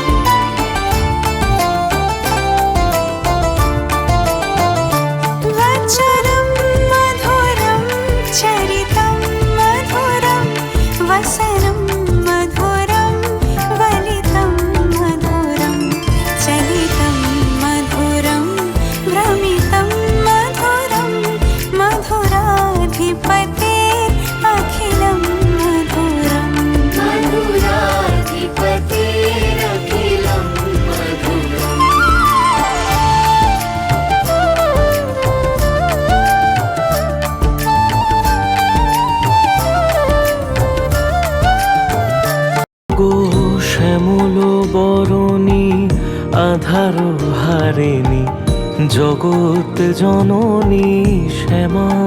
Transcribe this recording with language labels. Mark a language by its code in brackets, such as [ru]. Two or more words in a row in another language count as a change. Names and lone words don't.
[sa] वचनं मधुरं चरितं मधुरं, वसनं मधुरं वलितं मधुरं, चलितं मधुरं भ्रमितं मधुरं, मधुराधिपतेरखिलं मधुरं, मधुराधिपतिरखिलं मधुरम्। [bn] গো শ্যামল বরণী আধার হারিণী, জগৎ জননী শ্যামা,